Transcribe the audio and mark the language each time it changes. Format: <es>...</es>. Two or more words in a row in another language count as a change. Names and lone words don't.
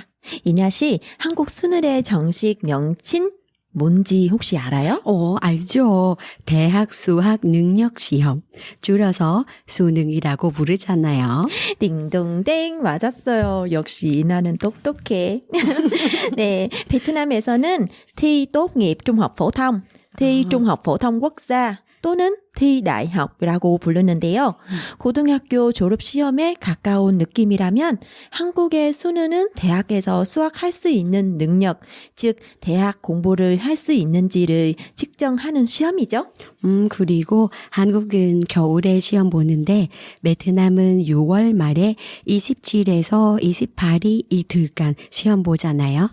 <ko>이나 씨, 한국 수능의 정식 명칭 뭔지 혹시 알아요? 알죠. 대학 수학 능력 시험. 줄여서 수능이라고 부르잖아요. 딩동댕 맞았어요. 역시 이나는 똑똑해. 네, 베트남에서는</ko> <vi>thi tốt nghiệp trung học phổ thông, thi trung học phổ thông quốc gia</vi> <ko>또는</ko> <vi>thi đại học</vi> <ko>이라고 부르는데요. 고등학교 졸업 시험에 가까운 느낌이라면 한국의 수능은 대학에서 수학할 수 있는 능력, 즉 대학 공부를 할 수 있는지를 측정하는 시험이죠. 그리고 한국은 겨울에 시험 보는데 베트남은 6월 말에 27에서 28일 이틀간 시험 보잖아요.</ko>